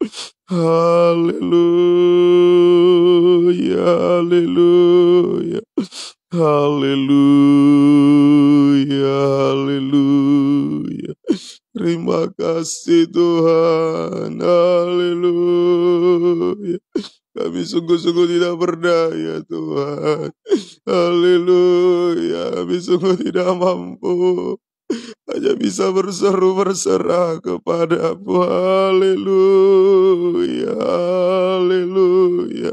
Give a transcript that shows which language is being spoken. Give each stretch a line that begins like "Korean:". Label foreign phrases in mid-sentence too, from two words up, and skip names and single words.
Indonesian: Haleluya. Haleluya. Haleluya. Haleluya. Terima kasih Tuhan. Haleluya. Kami sungguh-sungguh tidak berdaya Tuhan. Haleluya. Kami sungguh tidak mampu. Hanya bisa berseru berserah kepada-Mu. Haleluya. Haleluya.